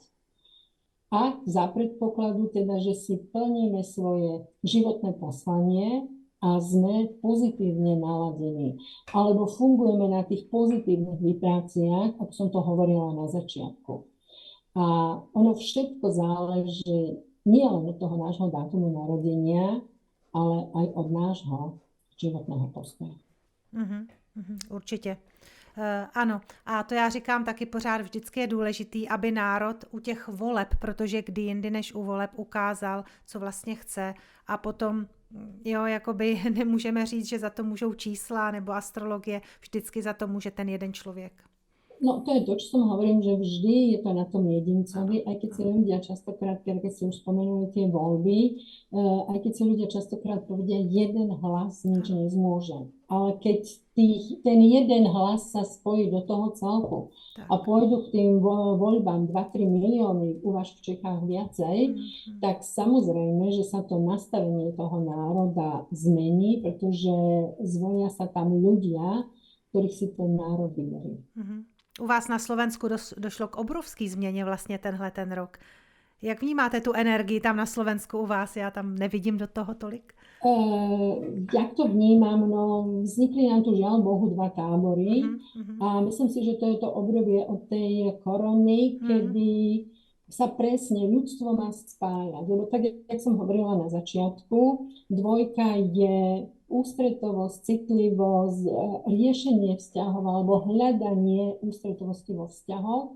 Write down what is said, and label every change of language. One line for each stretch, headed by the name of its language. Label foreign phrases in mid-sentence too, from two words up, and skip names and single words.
Slovak: A za predpokladu teda, že si plníme svoje životné poslanie a sme pozitívne naladení. Alebo fungujeme na tých pozitívnych vibráciách, ako som to hovorila na začiatku. A ono všetko záleží nie len od toho nášho dátumu narodenia, ale aj od nášho životného postoja.
Czech: Určitě. Ano, a to já říkám taky pořád, vždycky je důležitý, aby národ u těch voleb, protože kdy jindy než u voleb ukázal, co vlastně chce, a potom jakoby nemůžeme říct, že za to můžou čísla nebo astrologie, vždycky za to může ten jeden člověk.
Slovak: No to je to, čo som hovorím, že vždy je to na tom jedincovi, aj keď si ľudia častokrát, keď si už spomenuli tie voľby, aj keď si ľudia častokrát povedia, jeden hlas nič nezmôže. Ale keď ten jeden hlas sa spojí do toho celku a pôjdu k tým voľbám 2-3 milióny, u vás v Čechách viacej, tak samozrejme, že sa to nastavenie toho národa zmení, pretože zvolia sa tam ľudia, ktorých si ten národ vyberí.
Czech: U vás na Slovensku došlo k obrovské změně vlastně ten rok. Jak vnímáte tu energii tam na Slovensku u vás? Já tam nevidím do toho tolik.
Slovak: Jak to vnímam? No, vznikli nám tu žiaľ Bohu 2 tábory a myslím si, že to je to obdobie od tej korony, kedy sa presne ľudstvo má spájať. Lebo tak, jak som hovorila na začiatku, 2 je ústretovosť, citlivosť, riešenie vzťahov alebo hľadanie ústretovosti vo vzťahoch.